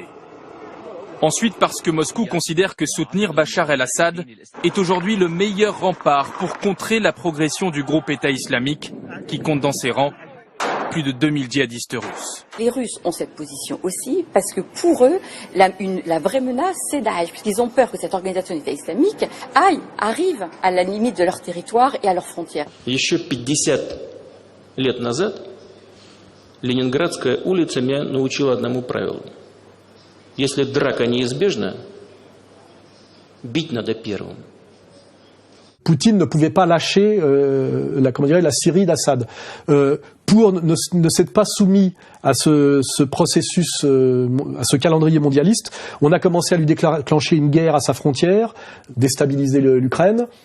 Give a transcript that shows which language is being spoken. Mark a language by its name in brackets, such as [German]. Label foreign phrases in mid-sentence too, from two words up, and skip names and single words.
[French] Ensuite parce que Moscou considère que soutenir Bachar el-Assad est aujourd'hui le meilleur rempart pour contrer la progression du groupe État islamique qui compte dans ses rangs plus de 2000 djihadistes russes. Les Russes ont cette position aussi parce que pour eux, la vraie menace, c'est Daesh, puisqu'ils ont peur que cette organisation d'État islamique arrive à la limite de leur territoire et à leurs frontières. [Russian] Еще 50 лет назад Ленинградская улица меня научила одному правилу. Если драка неизбежна, бить надо первым. [French] Poutine ne pouvait pas lâcher la Syrie d'Assad. Ne s'être pas soumis à ce processus, à ce calendrier mondialiste, on a commencé à lui déclencher une guerre à sa frontière, déstabiliser l'Ukraine.